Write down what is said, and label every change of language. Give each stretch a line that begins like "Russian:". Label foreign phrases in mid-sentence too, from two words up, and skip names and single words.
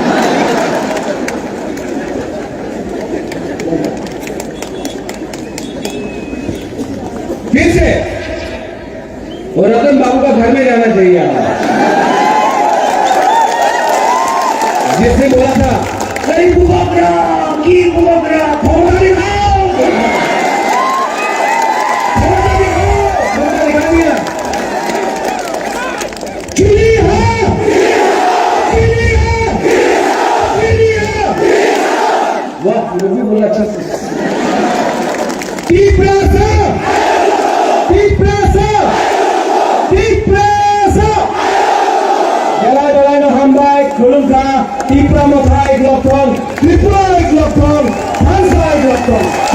Hindi: फिर से और रतन बाबू का घर में जाना चाहिए आप, जिसने बोला था कई बुबकरा की बुबकरा फोड़ा दिखाओ, फोड़ा दिखा दिया। चीनी है, चीनी है, चीनी है। वाह, वो भी बोला अच्छा से।
Kok Borok: Kulungka, Tipra Mothai Glokton, Tripura Glokton, Hansa Glokton.